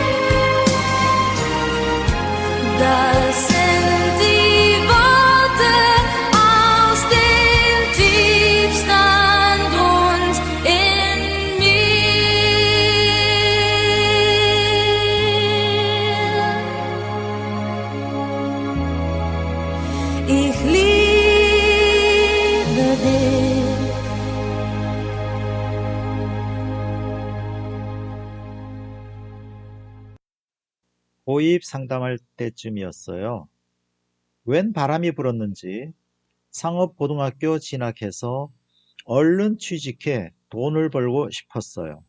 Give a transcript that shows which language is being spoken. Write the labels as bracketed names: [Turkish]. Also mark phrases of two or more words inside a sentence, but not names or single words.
[German] Das sind die Worte aus dem tiefsten Grund in mir. Ich liebe dich. [Korean] 고입 상담할 때쯤이었어요. 웬 바람이 불었는지 상업고등학교 진학해서 얼른 취직해 돈을 벌고 싶었어요.